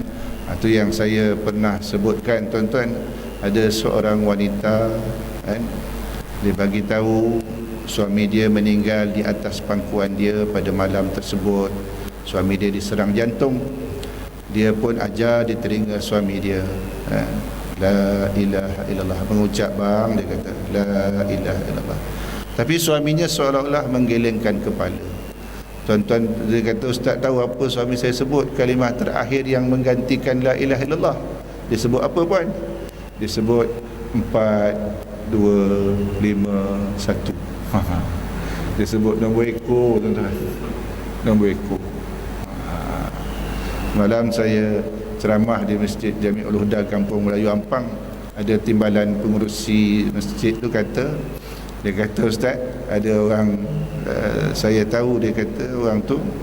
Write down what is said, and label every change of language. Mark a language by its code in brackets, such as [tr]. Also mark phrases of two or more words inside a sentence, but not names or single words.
[ms] Itu yang saya pernah sebutkan tuan-tuan. Ada seorang wanita kan, dia bagi tahu suami dia meninggal di atas pangkuan dia pada malam tersebut. Suami dia diserang jantung. Dia pun ajar di telinga suami dia, [ar] لا إله إلا الله, [ms] mengucap bang, dia kata [ar] لا إله إلا الله. [ms] Tapi suaminya seolah-olah menggelengkan kepala. Tuan-tuan, dia kata, ustaz tahu apa suami saya sebut kalimah terakhir yang menggantikan [ar] لا إله إلا الله? [ms] Dia sebut apa puan? Dia sebut 4, 2, 5, 1. Dia sebut nombor ekor tuan-tuan. Nombor ekor. Malam saya ceramah di Masjid Jami'ul Huda Kampung Melayu Ampang, ada timbalan pengurusi masjid tu kata, dia kata, ustaz, ada orang saya tahu, dia kata orang tu